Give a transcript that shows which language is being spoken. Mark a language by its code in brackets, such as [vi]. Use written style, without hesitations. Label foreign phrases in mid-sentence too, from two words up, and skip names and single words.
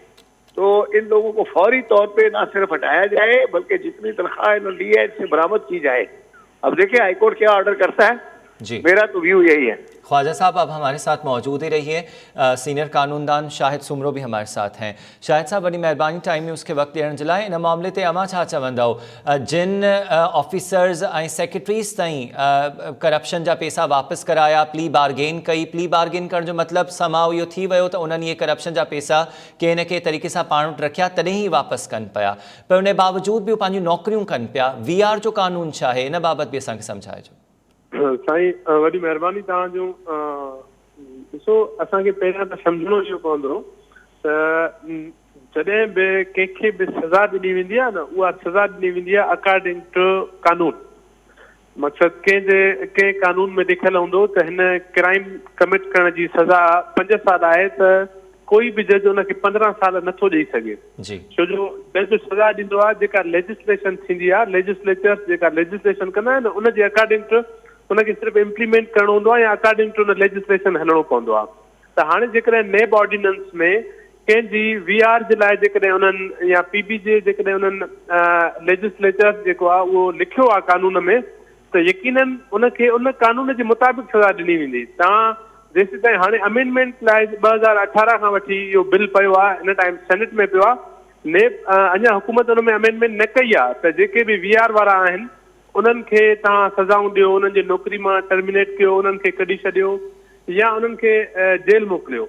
[ur] تو اِن لوگوں کو فوری طور پے نا صرف ہٹایا جائے، بلکہ جتنی تنخواہ اِنہوں نے لی ہے اِس سے برآمد کی جائے. اب دیکھیے ہائی کورٹ کیا آرڈر کرتا ہے. जी। میرا تو ویو یہی ہے. خواجہ صاحب آپ ہمارے ساتھ موجود ہی رہیے۔ سینیئر قانون دان شاہد سومرو بھی ہمارے ساتھ ہیں. [sd] शाहिद साहब वॾी महिरबानी टाइम [ur] میں اُس کے وقت [sd] ॾियण जे लाइ। इन मामले ते अमा छा चवंदव, जिन ऑफिसर्स ऐं सेक्रेटरीज़ ताईं करप्शन जा पैसा वापसि कराया, [en] plea bargain [sd] कई, [en] plea bargain [sd] करण जो मतिलबु समाउ इहो थी वियो त उन्हनि इहे करप्शन जा पैसा कंहिं न कंहिं तरीक़े सां पाण वटि रखिया तॾहिं ई वापसि कनि पिया, पर उन बावजूद बि पंहिंजूं नौकरियूं कनि पिया। VR जो कानून छा आहे, इन बाबति बि असांखे सम्झाइजो। साईं वॾी महिरबानी तव्हांजो। ॾिसो, असांखे पहिरियां त सम्झणो इहो पवंदो त जॾहिं बि कंहिंखे बि सज़ा ॾिनी वेंदी आहे न, उहा सज़ा ॾिनी वेंदी आहे [en] according to [sd] कानून। मक़सदु कंहिं कानून में लिखियलु हूंदो त हिन [en] crime commit [sd] करण जी सज़ा 5 साल आहे त कोई बि जज उनखे 15 साल नथो ॾेई सघे। छो जो जज सज़ा ॾींदो आहे जेका लेजिस्लेशन थींदी आहे, लेजिस्लेचर्स जेका लेजिस्लेशन कंदा आहिनि उनजे [en] according to [sd] उनखे सिर्फ़ु इम्प्लीमेंट करणो हूंदो आहे या [en] according to [sd] उन लेजिस्लेशन हलणो पवंदो आहे। त हाणे जेकॾहिं नेब ऑर्डिनेंस में कंहिंजी VR जे लाइ जेकॾहिं उन्हनि या PB जे जेकॾहिं उन्हनि लेजिस्लेचर जेको आहे उहो लिखियो आहे कानून में, त यकीनन उनखे उन कानून जे मुताबिक़ सज़ा ॾिनी वेंदी। तव्हां जेसि ताईं हाणे अमेंडमेंट लाइ 2018 खां वठी इहो बिल पियो आहे, हिन टाइम सेनेट में पियो आहे, नेब अञा हुकूमत उन में अमेंडमेंट न कई आहे त जेके बि VR वारा आहिनि उन्हनि खे तव्हां सज़ाऊं ॾियो, उन्हनि जी नौकरी मां टर्मिनेट कयो, उन्हनि खे कढी छॾियो या उन्हनि खे जेल मोकिलियो।